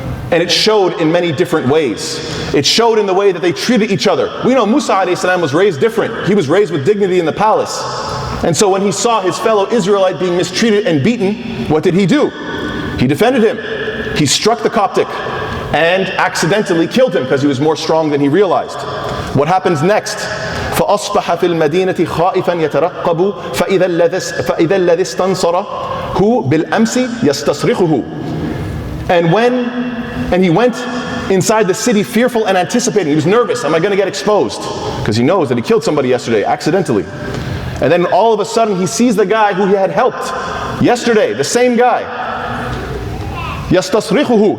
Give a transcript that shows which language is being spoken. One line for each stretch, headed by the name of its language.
English: And it showed in many different ways. It showed in the way that they treated each other. We know Musa a.s. was raised different. He was raised with dignity in the palace. And so when he saw his fellow Israelite being mistreated and beaten, what did he do? He defended him. He struck the Coptic and accidentally killed him because he was more strong than he realized. What happens next?
Arabic: فأصبح في المدينة خائفا يترقب فإذا الذي استنصره بالأمس يستصرخه.
English: And he went inside the city fearful and anticipating. He was nervous. Am I going to get exposed? Because he knows that he killed somebody yesterday accidentally. And then all of a sudden he sees the guy who he had helped yesterday, the same guy.
Arabic: يستصرخه.